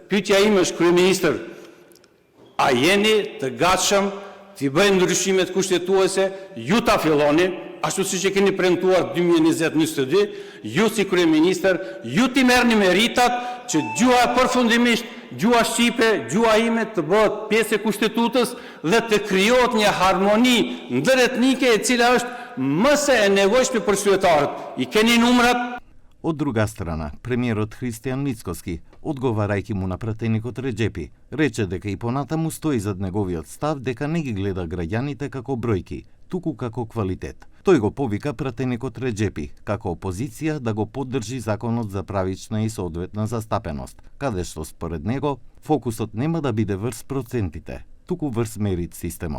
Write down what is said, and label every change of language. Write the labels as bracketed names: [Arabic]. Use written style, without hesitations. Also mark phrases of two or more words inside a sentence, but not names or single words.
[Albanian] Pyetja ime është kryeministër, a jeni të gatshëm të bëjnë ndryshimet kushtetuese, ju ta filloni, ashtu siç e keni premtuar 2020-2022, ju si kryeministër, ju t'i merrni meritat që gjua përfundimisht, gjua shqipe, gjua ime të bëhet pjesë e kushtetutës dhe të krijohet një harmoni ndëretnike e cila është më se e nevojshme për qytetarët. I keni numrat? [Macedonian] Од друга страна, премиерот Христијан Мицкоски, одговарајќи му на пратеникот Реджепи, рече дека и понатаму стои зад неговиот став дека не ги гледа граѓаните како бројки, туку како квалитет. Тој го повика пратеникот Реджепи, како опозиција, да го поддржи законот за правична и соодветна застапеност, каде што според него фокусот нема да биде врз процентите, туку врз мерит системот.